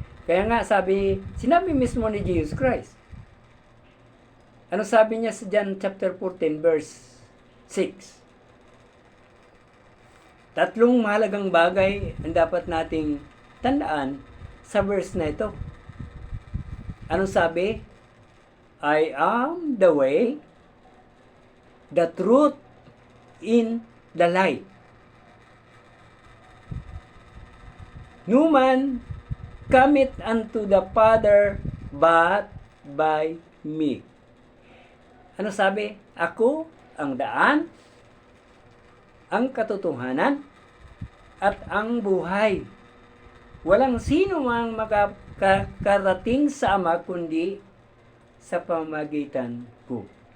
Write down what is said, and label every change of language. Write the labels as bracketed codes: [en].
[tl] Kaya nga sinabi mismo ni Jesus Christ. Ano sabi niya sa John chapter 14 verse 6? Tatlong mahalagang bagay ang dapat nating tandaan sa verse na ito. Ano sabi? [en] I am the way, the truth, in the light. No man cometh unto the Father but by me. [tl] Ano sabi? Ako ang daan, ang katotohanan, at ang buhay. Walang sino mang makakarating sa Ama kundi sa pamamagitan ko.